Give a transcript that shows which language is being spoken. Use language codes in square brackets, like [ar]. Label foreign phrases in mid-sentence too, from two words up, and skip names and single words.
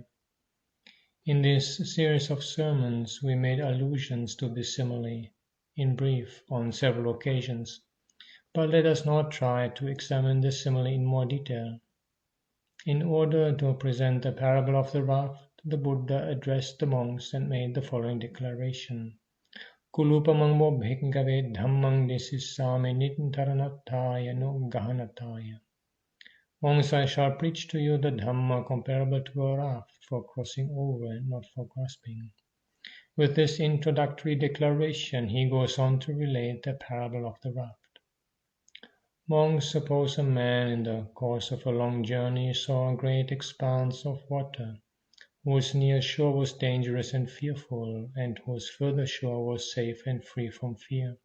[en] In this series of sermons, we made allusions to this simile, in brief, on several occasions, but let us now try to examine this simile in more detail. In order to present the parable of the raft, the Buddha addressed the monks and made the following declaration. [pi] Kulupamang mo bhikkhave dhammang desissame nittaranatthaya no gahanatthaya. [en] Monks, I shall preach to you the Dhamma comparable to a raft for crossing over and not for grasping. With this introductory declaration, he goes on to relate the parable of the raft. Monks, suppose a man in the course of a long journey saw a great expanse of water, whose near shore was dangerous and fearful, and whose further shore was safe and free from fear.